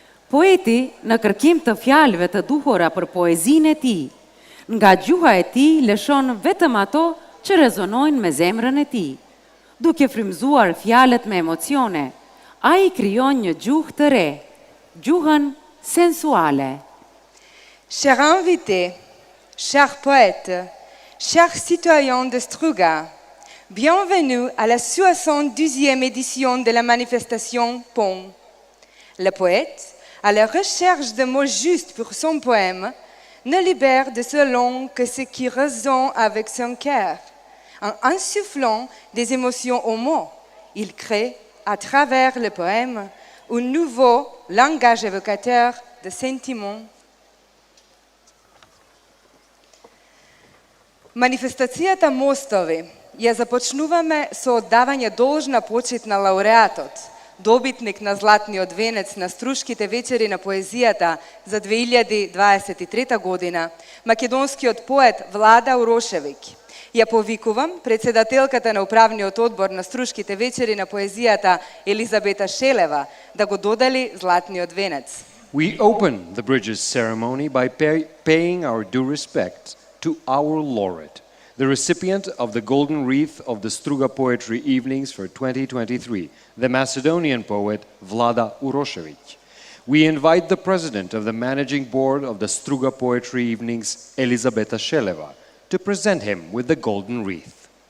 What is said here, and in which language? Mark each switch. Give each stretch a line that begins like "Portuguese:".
Albanian: Poeti në kërkim të fjalëve të duhura për poezinë e tij, nga gjuha e tij lëshon vetëm ato që rezonojnë me zemrën e tij. Duke frymëzuar fjalët me emocione, ai krijon një gjuhë të re, gjuhën sensuale.
French: Chers invités, chers poètes, chers citoyens de Struga, bienvenue à la 72e édition de la manifestation Pont. Le poète, à la recherche de mots justes pour son poème, ne libère de sa langue que ce qui résonne avec son cœur. En insufflant des émotions aux mots, il crée, à travers le poème, un nouveau langage évocateur de sentiments.
Macedonian: Манифестацијата Мостови ја започнуваме со оддавање должна почит на лауреатот, добитник на Златниот венец на Струшките вечери на поезијата за 2023 година, македонскиот поет Влада Урошевиќ. Ја повикувам председателката на управниот одбор на Струшките вечери на поезијата Елизабета Шелева да го додели Златниот венец.
English: We open the Bridges ceremony by paying our due respect to our laureate, the recipient of the Golden Wreath of the Struga Poetry Evenings for 2023, the Macedonian poet Vlada Urošević. We invite the president of the managing board of the Struga Poetry Evenings, Elizabeta Šeleva, to present him with the Golden Wreath.